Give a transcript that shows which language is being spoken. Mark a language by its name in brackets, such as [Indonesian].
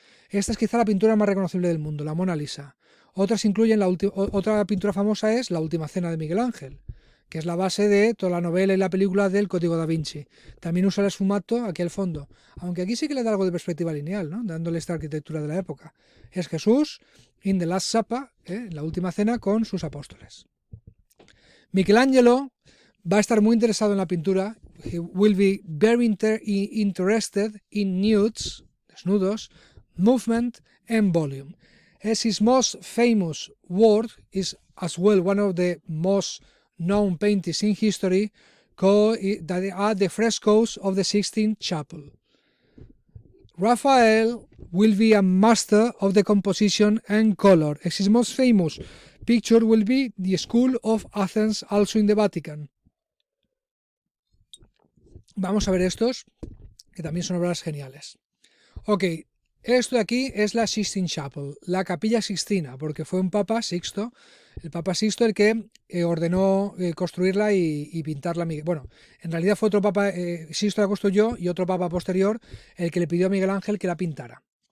[Spanish] Esta es quizá la pintura más reconocible del mundo, la Mona Lisa. Otras incluyen otra pintura famosa es La Última Cena de Miguel Ángel, que es la base de toda la novela y la película del Código da Vinci. También usa el esfumato aquí al fondo, aunque aquí sí que le da algo de perspectiva lineal, ¿no? Dándole esta arquitectura de la época. Es Jesús [English] in the Last Supper, [Spanish] la última cena con sus apóstoles. Michelangelo va a estar muy interesado en la pintura. [English] He will be very interested in nudes, desnudos, movement and volume. As his most famous work is as well one of the most known paintings in history, called that are the frescoes of the Sistine Chapel. Raphael will be a master of the composition and color. His most famous picture will be the School of Athens, also in the Vatican. [Spanish] Vamos a ver estos, que también son obras geniales. Ok, esto de aquí es la Sistine Chapel, la Capilla Sixtina, porque fue un Papa Sixto, el Papa Sixto el que ordenó construirla y pintarla. Bueno, en realidad fue otro Papa, Sixto la construyó, y otro Papa posterior el que le pidió a Miguel Ángel que la pintara.